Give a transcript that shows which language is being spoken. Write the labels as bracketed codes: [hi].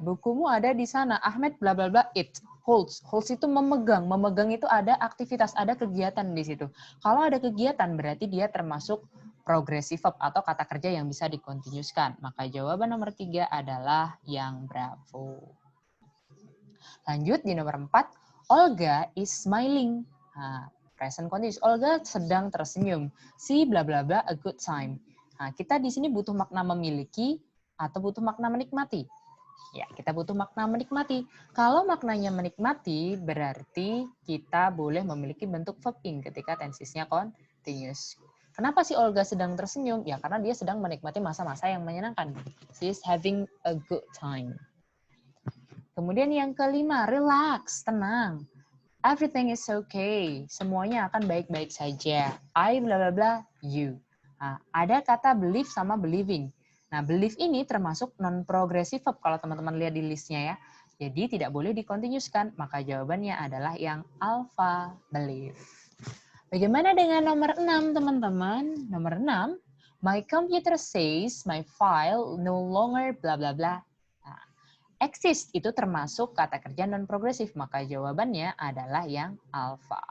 [id] Bukumu ada di sana. [en] Ahmed bla bla bla it. [id] Holds. Holds itu memegang. Memegang itu ada aktivitas, ada kegiatan di situ. Kalau ada kegiatan berarti dia termasuk progressive verb atau kata kerja yang bisa dikontinuuskan. Maka jawaban nomor 3 adalah yang bravo. Lanjut di nomor 4, [en] Olga is smiling. [id] Nah, present continuous. Olga sedang tersenyum. [en] She bla bla bla a good time. [id] Nah, kita di sini butuh makna memiliki atau butuh makna menikmati? Ya, kita butuh makna menikmati. Kalau maknanya menikmati, berarti kita boleh memiliki bentuk verb ing ketika tensisnya continuous. Kenapa si Olga sedang tersenyum? Ya, karena dia sedang menikmati masa-masa yang menyenangkan. [en] She is having a good time. [id] Kemudian yang kelima, relax, tenang. [en] Everything is okay. [id] Semuanya akan baik-baik saja. [en] I bla bla bla you. [id] Nah, ada kata believe sama believing. Nah, believe ini termasuk non-progressive verb kalau teman-teman lihat di listnya ya. Jadi tidak boleh dikontinuuskan, maka jawabannya adalah yang alpha, believe. Bagaimana dengan nomor 6, teman-teman? Nomor 6, [en] my computer says my file no longer bla bla bla. [id] Nah, exist itu termasuk kata kerja non-progresif, maka jawabannya adalah yang alpha.